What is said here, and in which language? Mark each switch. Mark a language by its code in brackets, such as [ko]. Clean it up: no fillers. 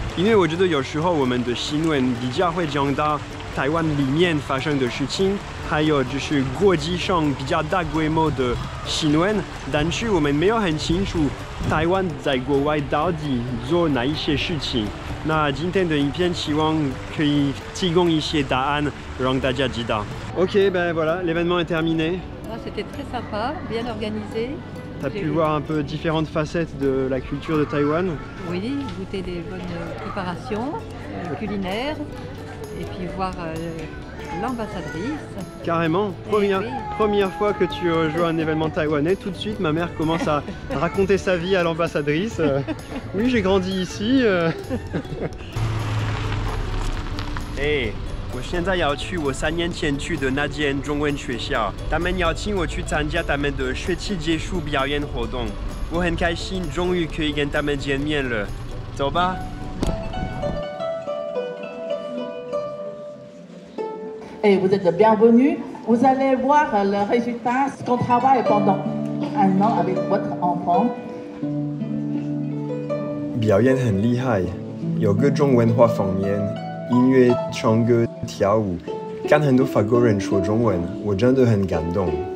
[zh] 因为我觉得有时候我们的新闻比较会讲到台湾里面发生的事情，还有就是国际上比较大规模的新闻，但是我们没有很清楚台湾在国外到底做哪一些事情。那今天的影片希望可以提供一些答案，让大家知道。 [fr] Ok, ben voilà, l'événement est terminé. C'était très sympa, bien organisé. Tu as pu voir un peu différentes facettes de la culture de Taïwan. Oui, goûter des bonnes préparations culinaires et puis voir l'ambassadrice. Carrément, première fois que tu rejoins un événement taïwanais, tout de suite ma mère commence à raconter sa vie à l'ambassadrice. Oui, j'ai grandi ici. Hey. [zh] 我现在要去我3年前去的那间中文学校，他们邀请我去参加他们的学期结束表演活动，我很开心，终于可以跟他们见面了。走吧。 [fr] Et vous êtes le bienvenu. Vous allez voir le résultat, ce qu'on travaille pendant 1 an avec votre enfant. [zh] 表演很厉害，有各种文化方面，音乐、唱歌。跳舞，看很多法国人说中文，我真的很感动。